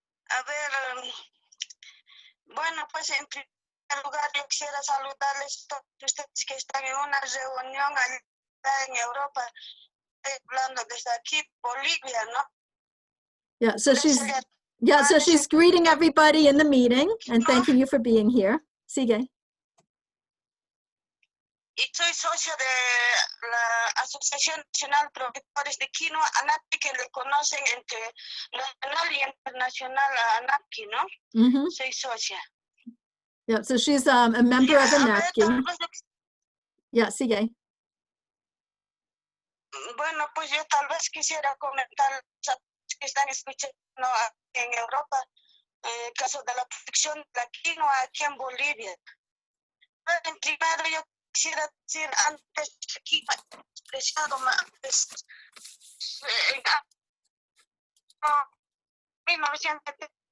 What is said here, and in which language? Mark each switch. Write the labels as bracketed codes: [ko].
[es] A ver, bueno, pues en primer lugar yo quisiera saludarles a todos ustedes que están en una reunión allá en Europa, hablando desde aquí, Bolivia, ¿no? [en] Yeah, so she's greeting everybody in the meeting and thanking you for being here. [es] Sigue. Y soy socio de la Asociación Nacional de Productores de Quinoa, ANAPI, que le conocen entre nacional y internacional a ANAPI, ¿no? Mm-hmm. Soy socia. [en] Yeah, so she's a member of ANAPI. [es] Yeah, sigue. Bueno, pues yo tal vez quisiera comentar a los que están escuchando en Europa el caso de la producción de la quinoa aquí en Bolivia. En primero yo quisiera decir antes aquí expresado antes en 1930